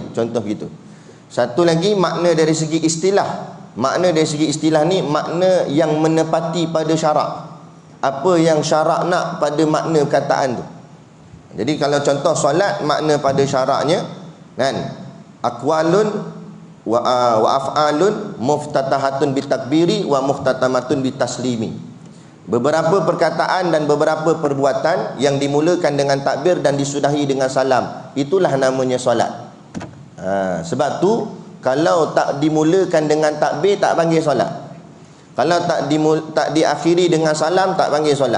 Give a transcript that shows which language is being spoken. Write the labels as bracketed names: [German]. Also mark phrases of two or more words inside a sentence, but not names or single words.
[Malay] Contoh gitu. Satu lagi makna dari segi istilah. Makna dari segi istilah ni makna yang menepati pada syarak. Apa yang syarak nak pada makna perkataan tu. Jadi kalau contoh solat, makna pada syaraknya kan, [Arabic] أقوال وأفعال مفتتحة بالتكبير ومختتمة بالتسليم. [Malay] Beberapa perkataan dan beberapa perbuatan yang dimulakan dengan takbir dan disudahi dengan salam. Itulah namanya solat. Sebab tu kalau tak dimulakan dengan takbir, tak panggil solat. Kalau tak diakhiri dengan salam, tak panggil solat.